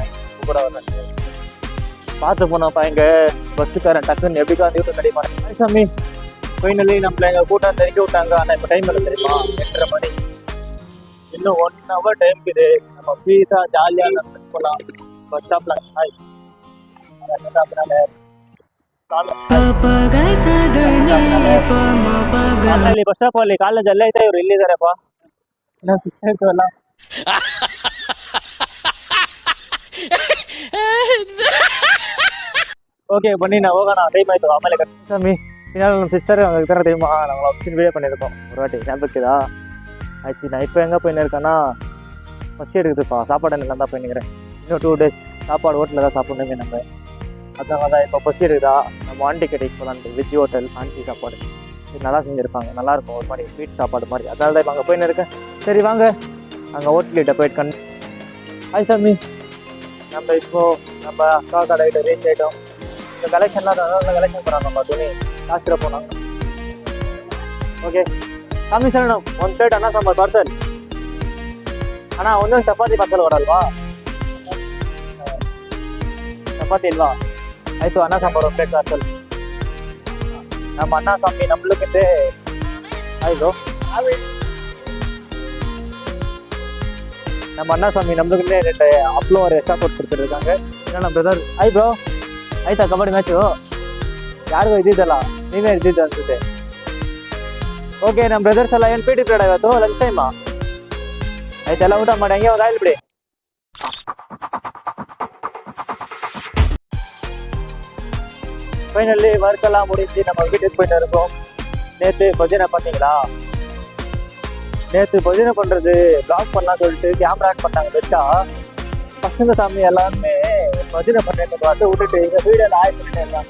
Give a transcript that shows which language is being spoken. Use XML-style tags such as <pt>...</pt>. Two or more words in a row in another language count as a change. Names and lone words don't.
<ta>கூட வர்றாங்க பார்த்து போனோம்ப்பா. எங்க பஸ்ஸுக்காரன் டக்குன்னு எப்படி வந்து கிடைப்பாங்க. சாமி ஃபைனலி நம்மள எங்க கூட்டம் தெரிவிக்க விட்டாங்க. ஆனால் இப்போ டைம் இல்லை தெரியுமா, 8:30 மணி. இன்னும் 1 hour டைம் இருக்குது. நம்ம பீஸா ஜாலியாக நம்ம போகலாம். பஸ் ஸ்டாப்ல ஹாய்</ta> <kn>ಬಸ್ ಸ್ಟಾಪ್ ಅಲ್ಲಿ ಕಾಲೇಜ್ ಅಲ್ಲೇ ಐತೆ. ಇವ್ರು ಇಲ್ಲಿದಾರೆಪ್ಪ.</kn> <ta>ஓகே பண்ணி நான் ಹೋಗೋಣ. டைம் ಆಯ್ತು. ಆಮೇಲೆ சாமி பின்னால் நம்ம சிஸ்டர் அங்கே இருக்கிற தெரியுமா, நாங்கள்</ta> <en>option video</en> <ta>பண்ணியிருக்கோம் ஒரு வாட்டி. ஞாபகத்துதா ஆச்சு. நான் இப்போ எங்கே போயின்னு இருக்கேன்னா பஸ் எடுக்குதுப்பா. சாப்பாடு நல்லா தான் போயின்னுக்கிறேன். இன்னும் 2 days சாப்பாடு ஹோட்டலில் தான் சாப்பிடணுமே நம்ம. அதனால தான் இப்போ பஸ் எடுக்குதா நம்ம ஆண்டி கடைக்கு போகலான்ட்டு.</ta> <en>veg hotel</en> <ta>ஆண்டி சாப்பாடு இது நல்லா செஞ்சுருப்பாங்க. நல்லாயிருக்கும் ஒரு மாதிரி வீட்டு சாப்பாடு மாதிரி. அதனால தான் இப்போ அங்கே போயின்னு இருக்கேன். சரி வாங்க அங்கே ஹோட்டல்கிட்ட போயிட்டு ஹாய் சாமி. நம்ம இப்போது நம்ம அக்கா கடைகிட்ட ரீச் ஆகிட்டோம். இந்த கலெக்ஷன்லாம் நல்லா கலெக்ஷன் பண்ணாங்க. நம்ம துணி லாஸ்ட்டில் போனாங்க. ஓகே சாமி சரணம்.</ta> <kn>1 plate ಅನ್ನ ಸಾಂಬಾರ್ ಪಾರ್ಸಲ್. ಅಣ್ಣ ಒಂದೊಂದು ಚಪಾತಿ ಪಾರ್ಸಲ್ ಕೊಡಲ್ವಾ? ಚಪಾತಿ ಇಲ್ವಾ? ಆಯಿತು ಅನ್ನ ಸಾಂಬಾರು 1</kn> <en>plate parcel.</en> <kn>ನಮ್ಮ ಅಣ್ಣ ಸ್ವಾಮಿ</kn> <ta>நம்மளுக்கு</ta> <kn>ಆಯಿತು ನಮ್ಮ ಅಣ್ಣ ಸ್ವಾಮಿ</kn> <ta>நம்மளுக்குன்னே 2 அப்பளம் ஒரு எக்ஸ்ட்ரா போட்டு கொடுத்துருக்காங்க. ஏன்னா நம்ம பிரதர்</ta> <kn>ಆಯ್ ಬ್ರೋ ಆಯ್ತಾ ಕಬಡ್ಡಿ ಮ್ಯಾಚು? ಯಾರಿಗೂ ಇದ್ದಿದ್ದಲ್ಲ, ನೀವೇ ಇದ್ದಿದ್ದು ಅನ್ಸುತ್ತೆ. ಓಕೆ ನಮ್ಮ ಬ್ರದರ್ಸ್ ಎಲ್ಲ ಏನು</kn> <en>PT period</en> <kn>ಇವತ್ತು</kn> <en>lunch time?</en> <kn>ಆಯ್ತೆಲ್ಲ ಊಟ ಮಾಡಿ ಹಂಗೆ ಒಂದು ಆಯ್ತು ಬಿಡಿ.</kn> <ta>ஃபைனலி ஒர்க் எல்லாம் முடிஞ்சு நம்ம வீட்டுக்கு போயிட்டு இருக்கோம். நேற்று பஜனை பார்த்தீங்களா? நேற்று பஜனை பண்ணுறது பிளாக் பண்ணலாம் சொல்லிட்டு</ta> <en>camera on</en> <ta>பண்ணாங்க. வச்சா பசங்க சாமி எல்லாருமே பஜனை பண்ணுறேன்னு பார்த்து விட்டுட்டு இந்த வீடியோவில் ஆய்வு பண்ணிட்டு இருந்தாங்க.</ta>